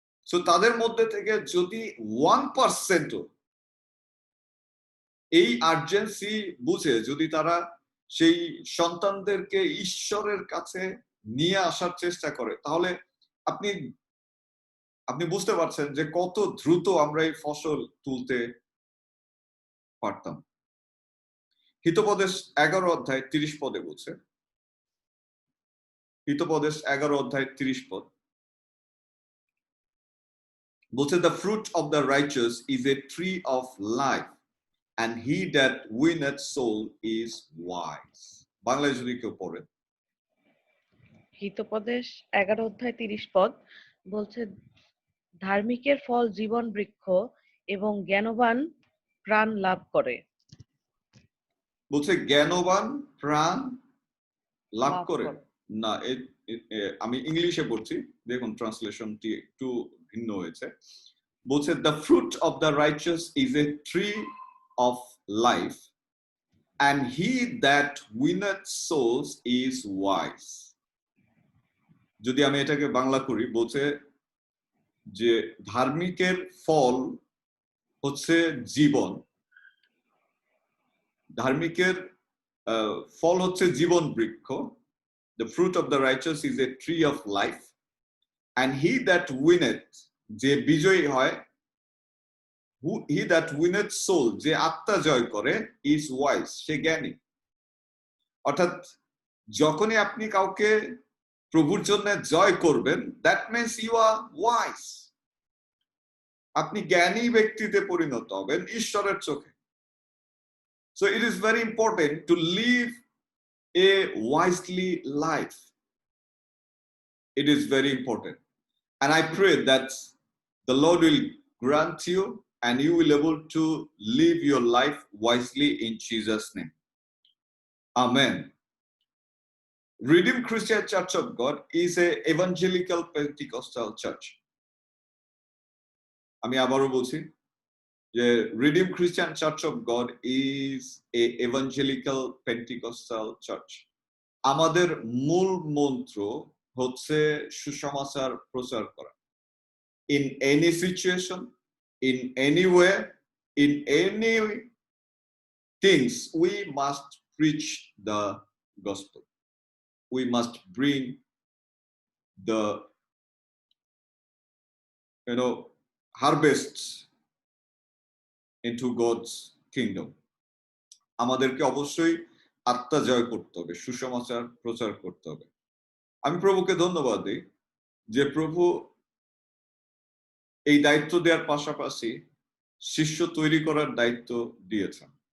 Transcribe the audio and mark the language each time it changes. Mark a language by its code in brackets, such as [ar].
[bn] So তাদের মধ্যে থেকে যদি 1% এই আর্জেন্সি বুঝে, যদি তারা সেই সন্তানদেরকে ঈশ্বরের কাছে নিয়ে আসার চেষ্টা করে, তাহলে আপনি আপনি বুঝতে পারছেন যে কত দ্রুত আমরা এই ফসল তুলতে পারতাম। হিতোপদেশ 11 অধ্যায় 30 পদে বলছে, হিতোপদেশ 11 অধ্যায় 30 পদ বলছে, [en] the fruit of the righteous is a tree of life, and he that winneth soul is wise. [bn] বাংলায় যদি কেউ পড়ে, হিতোপদেশ 11 অধ্যায় 30 পদ বলছে, ধার্মিকের ফল জীবন বৃক্ষ এবং জ্ঞানবান প্রাণ লাভ করে। বলছে জ্ঞানবান প্রাণ লাভ করে না। আমি ইংলিশে পড়ছি, দেখুন ট্রান্সলেশনটি একটু ভিন্ন হয়েছে। [en] বলছে the fruit of the righteous is a tree of life, and he that winneth souls is wise. [bn] যদি আমি এটাকে বাংলা করি, বলছে যে ধার্মিকের ফল হচ্ছে জীবন, ধার্মিকের ফল হচ্ছে জীবন বৃক্ষ। [en] The fruit of the righteous is a tree of life, and he that winneth, [bn] যে বিজয়ী হয়, [en] he that winneth soul, [bn] যে আত্মা জয় করে, [en] is wise, [bn] সে জ্ঞানী। অর্থাৎ যখনই আপনি কাউকে প্রভুর জন্য জয় করবেন, [en] that means you are wise, [bn] আপনি জ্ঞানী ব্যক্তিতে পরিণত হবেন ঈশ্বরের চোখে। [en] So it is very important to live a wisely life. It is very important, and I pray that the Lord will grant you and you will able to live your life wisely in Jesus' name. Amen. Redeemed Christian Church of God is a evangelical Pentecostal church. [bn] আমি আবারও বলছি যে [en] Redeemed Christian Church of God is a evangelical Pentecostal church. [bn] আমাদের মূল মন্ত্র হচ্ছে সুসমাচার প্রচার করা। [en] In any situation, in any way, in any things, we must preach the gospel. We must bring the harvests into God's kingdom. [bn] আমাদেরকে অবশ্যই আত্মা জয় করতে হবে, সুসমাচার প্রচার করতে হবে। আমি প্রভুকে ধন্যবাদ দিই যে প্রভু এই দায়িত্ব দেওয়ার পাশাপাশি শিষ্য তৈরি করার দায়িত্ব দিয়েছেন।